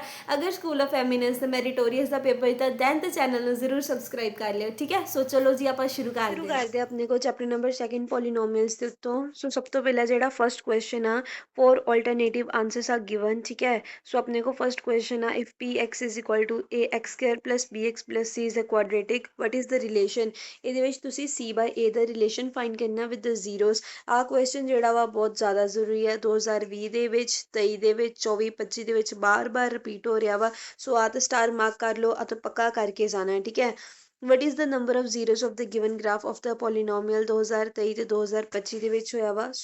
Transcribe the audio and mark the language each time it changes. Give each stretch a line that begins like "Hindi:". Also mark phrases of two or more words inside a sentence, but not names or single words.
Punjabi: ਅਗਰ ਸਕੂਲ ਆਫ ਐਮੀਨੈਂਸ ਤੇ ਮੈਰੀਟੋਰੀਅਸ ਦਾ ਪੇਪਰ ਤਾਂ ਦੈਨ ਤੇ ਚੈਨਲ ਨੂੰ ਜ਼ਰੂਰ ਸਬਸਕ੍ਰਾਈਬ ਕਰ ਲਿਓ, ਠੀਕ ਹੈ। ਸੋ ਚਲੋ ਜੀ ਆਪਾਂ ਸ਼ੁਰੂ ਕਰਦੇ ਆਪਣੇ ਕੋਲ
English: chapter number 2 polynomials
Punjabi: ਦੇ ਉੱਤੋਂ। ਸੋ ਸਭ ਤੋਂ ਪਹਿਲਾਂ ਜਿਹੜਾ
English: first question
Punjabi: ਆ
English: 4 alternative answers
Punjabi: ਆ ਗਿਵਨ, ਠੀਕ ਹੈ। ਸੋ ਆਪਣੇ ਕੋਲ
English: first question ਆ if p x is equal to a x square plus bx plus c is a quadratic what is the relation।
Punjabi: ਇਹਦੇ ਵਿੱਚ ਤੁਸੀਂ
English: c by a
Punjabi: ਦਾ
English: relation find
Punjabi: ਕਰਨਾ
English: with the zeros.
Punjabi: ਆਹ ਕੁਐਸਚਨ ਜਿਹੜਾ ਵਾ ਬਹੁਤ ਜ਼ਿਆਦਾ ਜ਼ਰੂਰੀ ਹੈ 2020 ਦੇ ਵਿੱਚ, 23 ਦੇ ਵਿੱਚ, 24 25 ਦੇ ਵਿੱਚ ਬਾਰ-ਬਾਰ ਰਿਪੀਟ ਹੋ ਰਿਹਾ ਵਾ। ਸੋ ਆਹ ਤਾਂ
English: star mark
Punjabi: ਕਰ ਲਓ ਅਤੇ ਪੱਕਾ ਕਰਕੇ ਜਾਣਾ ਹੈ, ਠੀਕ ਹੈ।
English: what is the number of zeros of the given graph of the polynomial
Punjabi: 2023 ਤੇ 2025 ਦੇ ਵਿੱਚ ਹੋਇਆ ਵਾ।